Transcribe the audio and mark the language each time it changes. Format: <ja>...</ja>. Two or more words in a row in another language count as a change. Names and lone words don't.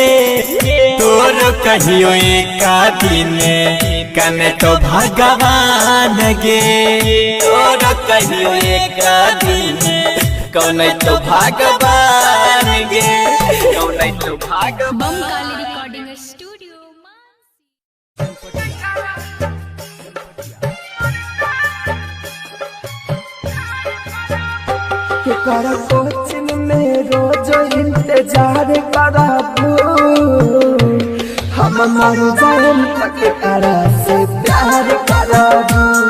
<mai>तोर कहियो एक दिन कने तो भगवान गे तोर कहियो एक दिन कौन तो भगवान गे कौन तो भगवान बमकाली रिकॉर्डिंग स्टूडियो</mai> <bho>कर कोचिंग में रोज इंतजार कराबू हम मर जाए तक करा से प्यार कराबू</bho>